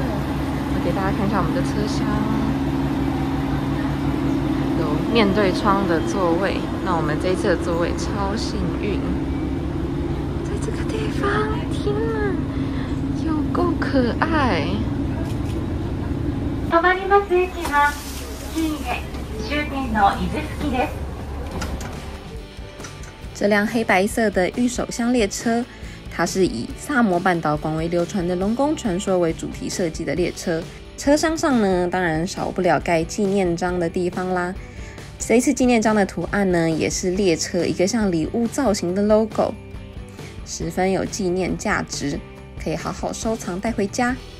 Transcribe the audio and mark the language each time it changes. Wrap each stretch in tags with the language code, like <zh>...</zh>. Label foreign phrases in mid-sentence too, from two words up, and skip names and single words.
<zh>我给大家看一下我们的车厢，有面对窗的座位。那我们这一次的座位超幸运，在这个地方，天哪，有够可爱。</zh> <ja>止まります駅は新江終点の伊豆付です。</ja> <zh>这辆黑白色的御手箱列车。它是以萨摩半岛广为流传的龙宫传说为主题设计的列车，车厢上呢，当然少不了盖纪念章的地方啦。这一次纪念章的图案呢，也是列车一个像礼物造型的 logo， 十分有纪念价值，可以好好收藏带回家。</zh>